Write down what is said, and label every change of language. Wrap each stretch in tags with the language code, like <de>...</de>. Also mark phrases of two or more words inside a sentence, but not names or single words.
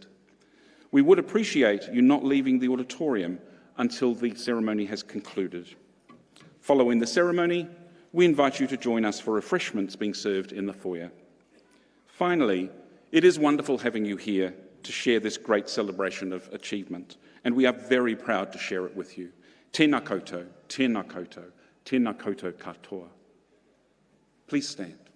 <en>We would appreciate you not leaving the auditorium until the ceremony has concluded. Following the ceremony, we invite you to join us for refreshments being served in the foyer. Finally, it is wonderful having you here to share this great celebration of achievement, and we are very proud to share it with you.</en> <mi>Tēnā koutou, tēnā koutou, tēnā koutou katoa.</mi> <en>Please stand.</en>